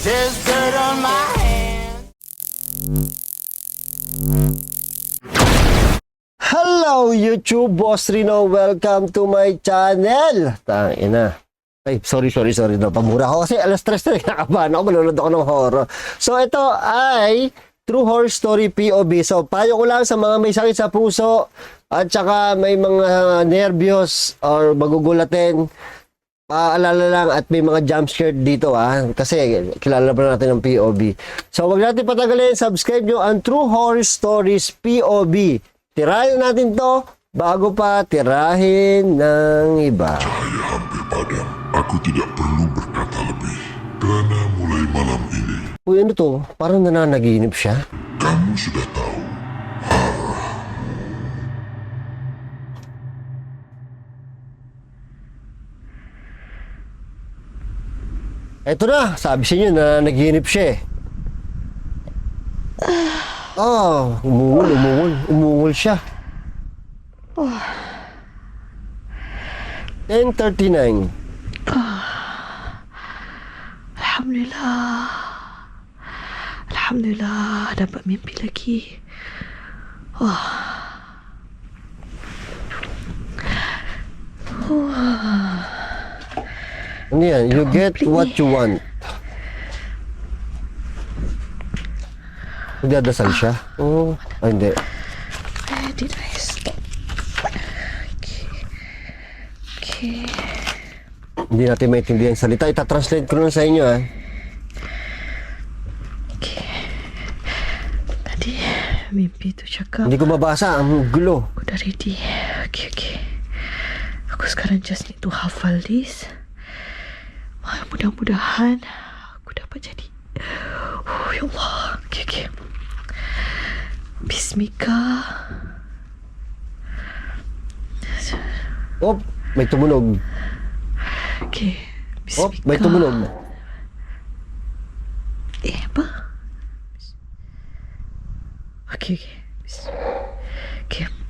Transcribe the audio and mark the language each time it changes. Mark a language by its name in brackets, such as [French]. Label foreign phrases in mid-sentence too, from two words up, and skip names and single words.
[English] there's dirt on my hands. Hello YouTube, Boss Rino. Welcome to my channel. [Filipino] Tangina. Ay, sorry no. Pamura ako kasi alas 3 na kinakabahan ako. Manonood ako ng horror. So ito ay True Horror Story POV. So payo ko lang sa mga may sakit sa puso at saka may mga nervyos or magugulatin. Paalala lang at may mga [English] jump scare [Filipino] dito kasi kilala ba natin ng POV. So wag natin patagalin, subscribe nyo ang True Horror Stories POV. Tirahin natin to bago pa tirahin ng iba. [Malay] Cahaya hampir padam. Aku tidak perlu berkata lebih. Karena mulai malam ini, [Filipino] Uy, ano to? Parang nananaginip siya. [Malay] kamu sudah tahu. [Filipino] Eto na, sabi sa inyo na naginip siya eh. Umungol siya. 10:39. [Malay] Alhamdulillah, dapat mimpi lagi. [Filipino] Ano yan? [English] You get what you want. [Filipino] Magdadasal siya? Oo. Ay, hindi. [English] Where did I stop? Okay. [Filipino] Hindi natin maintindihan yung salita. Itatranslate ko lang sa inyo [Malay] Tadi mimpi tu cakap [Filipino] Hindi ko mabasa. Ang gulo. [Malay] aku dah ready. Okay. Aku sekarang [English] just need to [Malay] hafal this. Mudah-mudahan aku dapat jadi. [Arabic] يا الله. Okay. Bismika. [Filipino] Oh, may tumunog. Okay. Oh, Bismika. may tumunog. [Malay] Apa? Okay. Okay.